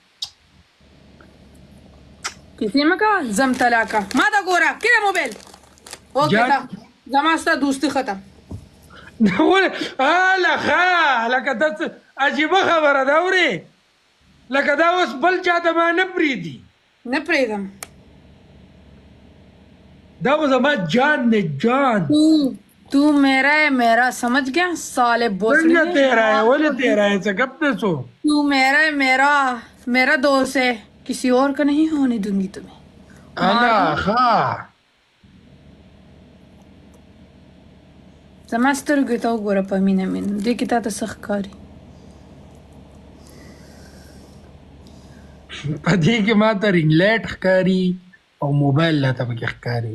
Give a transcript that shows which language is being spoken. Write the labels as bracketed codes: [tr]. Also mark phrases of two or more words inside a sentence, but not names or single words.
[ps] کسی مه کوه زم طلاقه ما ته ګوره کړه موبایل اوکې تا زما ستا دوستي ختم ولې هله ښه لکه دا څه عجیبه خبره ده اورې لکه دا اوس بل چا ته ما نه پرېږدي نه پرېږدم دا خو زما جان دی جان [ur] تو میرا ہے میرا سمجھ گیا سالے بوسڑی [ps] څنګه [ur] تیرا ہے [ps] ولې [ur] تیرا ہے [ps] څه ګپ دی سو [ur] تو میرا ہے میرا دوست ہے کسی اور کا نہیں ہونے دوں گی تمہیں [ps] هله ښه زما سترګو ته وګوره په مینه مینه دې کې تا ته څه ښکاري په دې کې ما ته [en] ring light [ps] ښکاري او موبایل راته پکې ښکاري